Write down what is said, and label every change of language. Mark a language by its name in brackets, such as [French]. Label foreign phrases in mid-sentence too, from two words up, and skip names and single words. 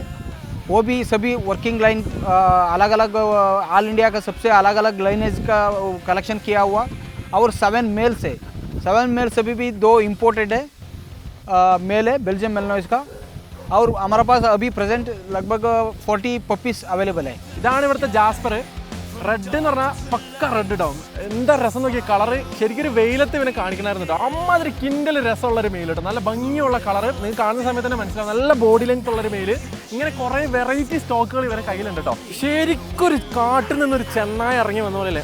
[Hindi] वो भी सभी [English] working line [Hindi] अलग अलग [English] all India [Hindi] का सबसे अलग अलग लाइनेज का कलेक्शन किया हुआ. और 7 मेल्स है. 7 मेल्स अभी भी 2 इम्पोर्टेड है मेल है बेल्जियम मेलनोइस का. और हमारे पास अभी प्रेजेंट लगभग 40 [English] puppies available [Hindi] है. [Malayalam] ഇതാണ് ഇവിടുത്തെ ജാസ്പർ. റെഡ് എന്ന് പറഞ്ഞാൽ പക്ക [English] red down. [Malayalam] എന്താ രസം നോക്കിയ കളറ്. ശരിക്കും ഒരു വെയിലത്ത് ഇവനെ കാണിക്കണമായിരുന്നു കേട്ടോ. അമ്മാതിരി കിൻഡൽ രസമുള്ളൊരു മെയിൽ കേട്ടോ. നല്ല ഭംഗിയുള്ള കളറ്. നിങ്ങൾക്ക് കാണുന്ന സമയത്ത് തന്നെ മനസ്സിലാവും. നല്ല [English] body length [Malayalam] ഉള്ളൊരു മെയിൽ. ഇങ്ങനെ കുറേ വെറൈറ്റി സ്റ്റോക്കുകൾ ഇവരെ കയ്യിലുണ്ട് കേട്ടോ. ശരിക്കും ഒരു കാട്ടിൽ നിന്നൊരു ചെന്നായി ഇറങ്ങി വന്ന പോലെ അല്ലേ.